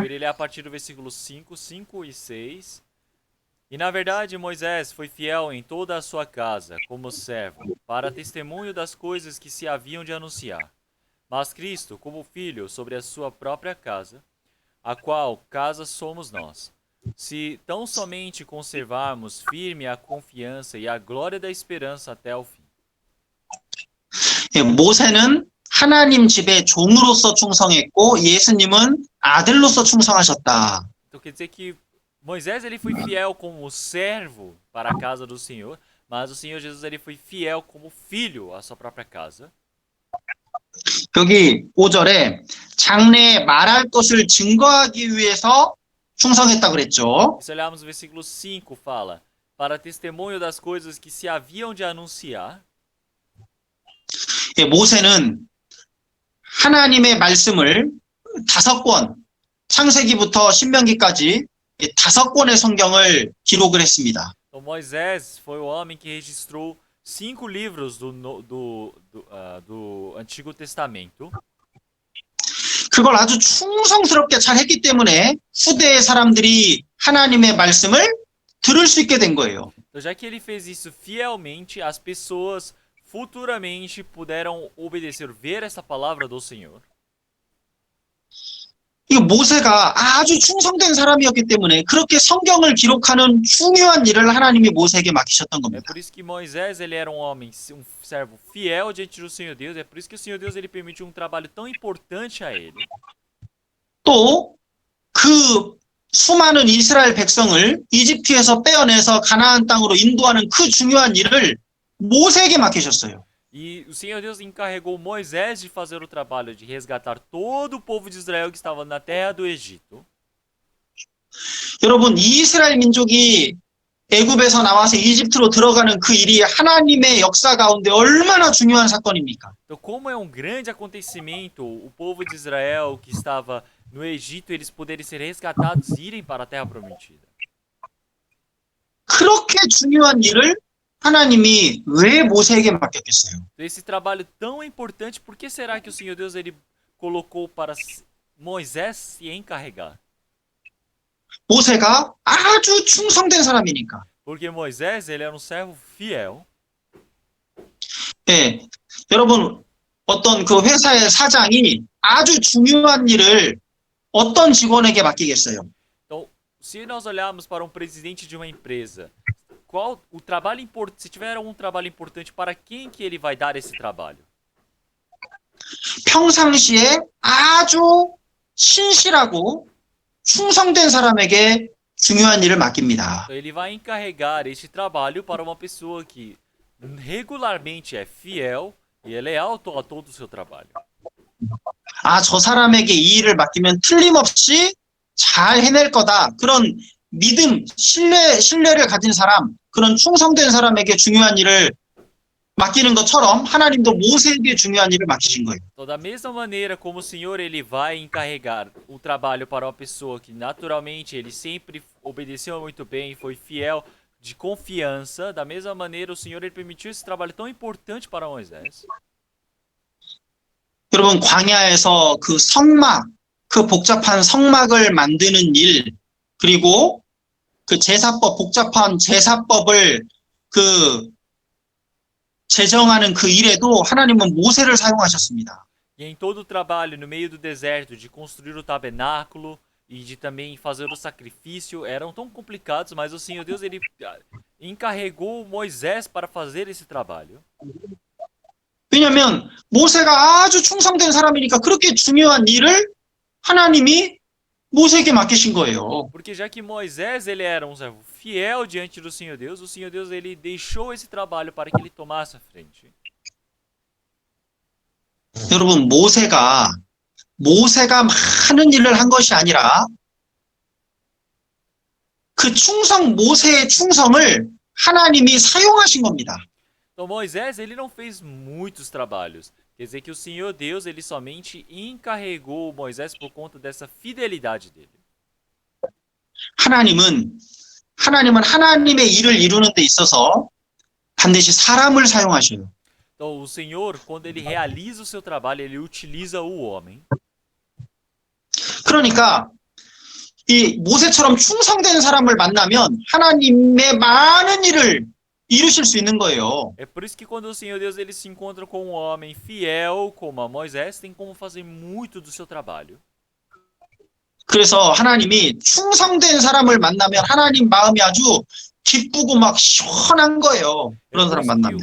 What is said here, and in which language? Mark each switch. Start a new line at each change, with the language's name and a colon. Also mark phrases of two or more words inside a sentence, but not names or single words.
Portuguese: Ele é a partir do versículo 5, 5 e 6. E na verdade Moisés foi fiel em toda a sua casa, como servo, para testemunho das coisas que se haviam de anunciar. Mas Cristo, como filho, sobre a sua própria casa, a qual casa somos nós. Se tão somente conservarmos firme a confiança e a glória da esperança até o fim.
Korean: 모세는 하나님 집의 종으로서 충성했고 예수님은 아들로서 충성하셨다.
Portuguese: Então quer dizer que Moisés ele foi fiel como servo para a casa do Senhor, mas o Senhor Jesus ele foi fiel como filho à sua própria casa.
Korean: 여기 5절에 장래에 말할 것을 증거하기 위해서 충성했다 그랬죠.
Portuguese: Se olharmos o versículo 5 fala, para testemunho das coisas que se haviam de anunciar.
Korean: 모세는 하나님의 말씀을 5권, 창세기부터 신명기까지 5권의 성경을 기록을 했습니다.
Portuguese: Então Moisés foi o homem que registrou 5 livros do Antigo Testamento.
Korean: 그걸 아주 충성스럽게 잘 했기 때문에 후대의 사람들이 하나님의 말씀을 들을 수 있게 된 거예요.
Portuguese: Então, já que ele fez isso fielmente, as pessoas futuramente puderam obedecer, ver essa palavra do Senhor.
Korean: 이 모세가 아주 충성된 사람이었기 때문에 그렇게 성경을 기록하는 중요한 일을 하나님이 모세에게 맡기셨던
Portuguese: É
Korean: 겁니다.
Portuguese: por isso que Moisés ele era um homem, um servo fiel diante do Senhor Deus. É por isso que o Senhor Deus ele permitiu um trabalho tão importante a ele.
Korean: 또 그 수많은 이스라엘 백성을 이집트에서 빼어내서 가나안 땅으로 인도하는 그 중요한 일을 모세에게 맡기셨어요.
Portuguese: E o Senhor Deus encarregou Moisés de fazer o trabalho de resgatar todo o povo de Israel que estava na terra do Egito.
Korean: 여러분, 이스라엘 민족이 애굽에서 나와서 이집트로 들어가는 그 일이 하나님의 역사 가운데 얼마나 중요한 사건입니까?
Portuguese: Então, como é um grande acontecimento o povo de Israel que estava no Egito, eles poderem ser resgatados e irem para a terra prometida.
Korean: 그렇게 중요한 일을 하나님이 왜 모세에게 맡겼겠어요?
Portuguese: Então, esse trabalho tão importante, por que será que o Senhor Deus ele colocou para Moisés se encarregar?
Korean: 모세가 아주 충성된 사람이니까.
Portuguese: Porque Moisés ele era um servo fiel.
Korean: 예, 여러분 어떤 그 회사의 사장이 아주 중요한 일을 어떤 직원에게 맡기겠어요?
Portuguese: Então, se nós olharmos para um presidente de uma empresa, qual o trabalho importante, se tiver um trabalho importante, para quem que ele vai dar esse trabalho?
Korean: 평상시에 아주 신실하고 충성된 사람에게 중요한 일을 맡깁니다. Então, ele vai encarregar este trabalho para uma pessoa que regularmente é fiel e é leal a todo o seu trabalho. 아, 저 사람에게 이 일을 맡기면 틀림없이 잘 해낼 거다. 그런 믿음, 신뢰를 가진 사람, 그런 충성된 사람에게 중요한 일을 맡기는 것처럼 하나님도 모세에게 중요한 일을 맡기신 거예요.
Portuguese: Então, da mesma maneira como o Senhor ele vai encarregar o trabalho para uma pessoa que naturalmente ele sempre obedeceu muito bem, foi fiel, de confiança, da mesma maneira o Senhor ele permitiu esse trabalho tão importante para Moisés.
Korean: 여러분, 광야에서 그 성막, 그 복잡한 성막을 만드는 일, 그리고 그 제사법, 복잡한 제사법을 제정하는 그 일에도 하나님은 모세를 사용하셨습니다.
Portuguese: E em todo o trabalho no meio do deserto de construir o tabernáculo e de também fazer o sacrifício eram tão complicados, mas o Senhor Deus ele encarregou Moisés para fazer esse trabalho.
Korean: 왜냐하면 모세가 아주 충성된 사람이니까 그렇게 중요한 일을 하나님이 모세에게 맡기신 거예요.
Portuguese: Porque já que Moisés ele era um servo fiel diante do Senhor Deus, o Senhor Deus ele deixou esse trabalho para que ele tomasse a frente.
Korean: 여러분, 모세가 많은 일을 한 것이 아니라 그 모세의 충성을 하나님이 사용하신 겁니다.
Portuguese: Então Moisés ele não fez muitos trabalhos. Quer dizer que o Senhor Deus ele somente encarregou Moisés por conta dessa fidelidade dele.
Korean: 하나님은 하나님의 일을 이루는 데 있어서 반드시 사람을 사용하셔요.
Portuguese: Então o Senhor, quando ele realiza o seu trabalho, ele utiliza o homem.
Korean: 그러니까 이 모세처럼 충성된 사람을 만나면 하나님의 많은 일을 이루실 수 있는 거예요.
Portuguese: É por isso que quando o Senhor Deus ele se encontra com um homem fiel como a Moisés, tem como fazer muito do seu trabalho.
Korean: 그래서 하나님이 충성된 사람을 만나면 하나님 마음이 아주 기쁘고 막 시원한 거예요.
Portuguese: É
Korean: 그런
Portuguese: por
Korean: 사람
Portuguese: isso
Korean: 만나면.